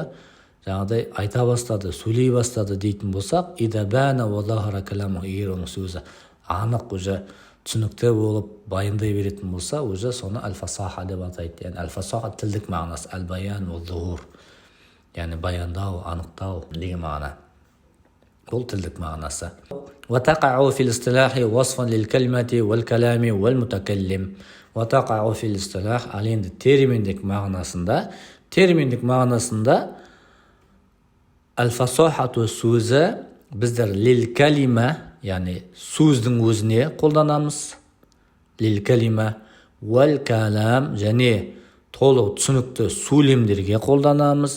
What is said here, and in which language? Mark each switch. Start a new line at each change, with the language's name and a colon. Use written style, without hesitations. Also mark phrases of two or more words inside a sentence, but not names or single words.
Kazakh: Жаңағыдай айта бастады, сөйлей бастады дейтін болсақ,
Arabic: إذا بان وظهر كلامه,
Kazakh: егер оның сөзі анық уже түсінікті болып баяндай беретін болса, уже соны әл-фасаха деп атайды. Яғни әл-фасаха тілдік мағынасы,
Arabic: البيان والظهور,
Kazakh: яғни баяндау, анықтау деген мағына. Бұл тілдік мағынасы.
Arabic: وتقع في الاصطلاح وصفا للكلمة والكلام والمتكلم. وتقع في الاصطلاح
Kazakh: ал енді терминдік мағынасында әл-фасахату сөзі біздер
Arabic: للكلمة,
Kazakh: яғни сөздің өзіне қолданамыз.
Arabic: للكلمة والكلام,
Kazakh: және толық түсінікті сөйлемдерге қолданамыз.